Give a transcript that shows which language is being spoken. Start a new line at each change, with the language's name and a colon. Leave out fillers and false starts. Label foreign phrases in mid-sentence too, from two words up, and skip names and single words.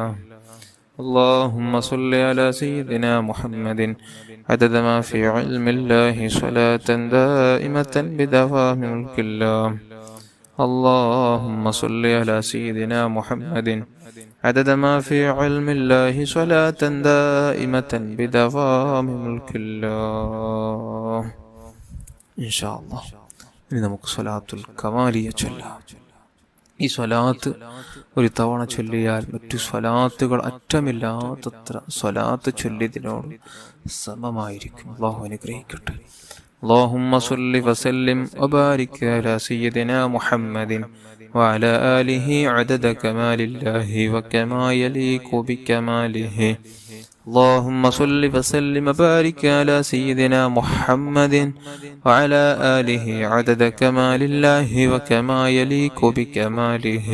Arabic: اللهم صل على سيدنا محمد عدد ما في علم الله صلاة دائمة بدوام ملك الله. اللهم صل على سيدنا محمد عدد ما في علم الله صلاة دائمة بدوام ملك الله. إن شاء الله
Malayalam: ഇനി നമുക്ക് സ്വലാത്തുൽ കമാലിയ ചൊല്ലാം. ഈ സ്വലാത്ത് ഒരു തവണ ചൊല്ലിയാൽ മറ്റു സ്വലാത്തുകൾ അറ്റമില്ലാത്തത്ര സ്വലാത്ത് ചൊല്ലിയതിനോട് സമമായിരിക്കും. അല്ലാഹു അനുഗ്രഹിക്കട്ടെ.
Arabic: اللهم صل وسلم وبارك على سيدنا محمد وعلى آله عدد كمال الله وكما يليق بكماله. اللهم صل وسلم وبارك على سيدنا محمد وعلى آله عدد كمال الله وكما يليق بكماله.